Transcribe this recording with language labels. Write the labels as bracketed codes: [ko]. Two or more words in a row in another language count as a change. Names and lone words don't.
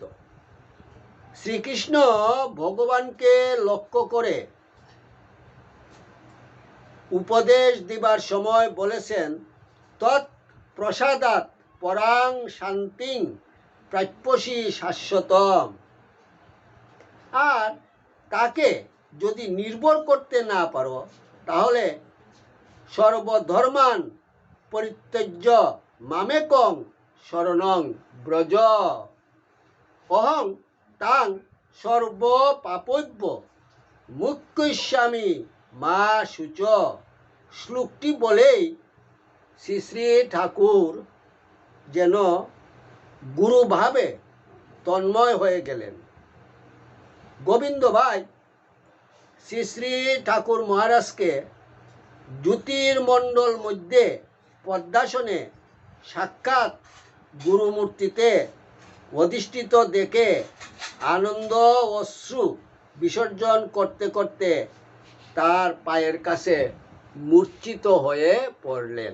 [bn] শ্রীকৃষ্ণ ভগবানকে লক্ষ্য করে উপদেশ দিবার সময় বলেছেন, [sa] তৎ প্রসাদাৎ পরাং শান্তিং প্রাপ্যসি শাশ্বতম। [bn] আর তাকে যদি নির্ভর করতে না পারো তাহলে [sa] সর্বধর্মান পরিত্যজ্য মামেকং শরণং ব্রজ অহং তাং সর্বপাপব্য মুখ্যস্বামী মা শুচ। [bn] শ্লোকটি বলেই শ্রী শ্রী ঠাকুর যেন গুরুভাবে তন্ময় হয়ে গেলেন। গোবিন্দ ভাই শ্রী শ্রী ঠাকুর মহারাজকে জ্যোতির্মণ্ডল মধ্যে পদ্মাসনে সাক্ষাৎ গুরুমূর্তিতে অধিষ্ঠিত দেখে আনন্দ অশ্রু বিসর্জন করতে করতে তার পায়ের কাছে মূর্ছিত হয়ে পড়লেন।